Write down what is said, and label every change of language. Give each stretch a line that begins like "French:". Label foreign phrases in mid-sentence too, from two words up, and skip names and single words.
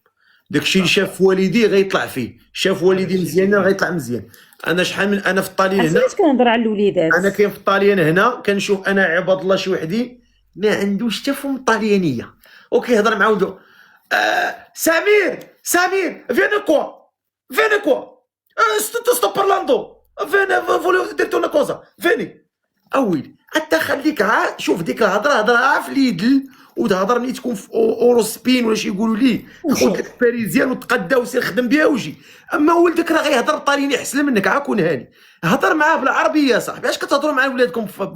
Arabic: داكشي اللي شاف والديه غيطلع فيه، شاف والدي مزيانين غيطلع مزيان. انا شحال من انا في الطاليان هنا كنهضر على الوليدات. انا كاين في الطاليان هنا كنشوف انا عباد الله شي وحدين ما عندوش حتى فهم الطاليانيه وكيهضر مع ولدو سمير
Italian: vieni qua sto parlando volevo dirti una cosa vieni
Arabic: اويلي حتى خليك شوف ديك الهضره هضرها في اليدل وتهضر ملي تكون في اوروسبين ولا شي يقولوا لي خذ داك الباريزيان وتقدا وسير خدم بها وجي. اما ولدك راه غيهضر طاليني احسن منك عاكون هاني هضر معاه بالعربيه صاحبي. اش كتهضروا مع ولادكم بالفرنسي؟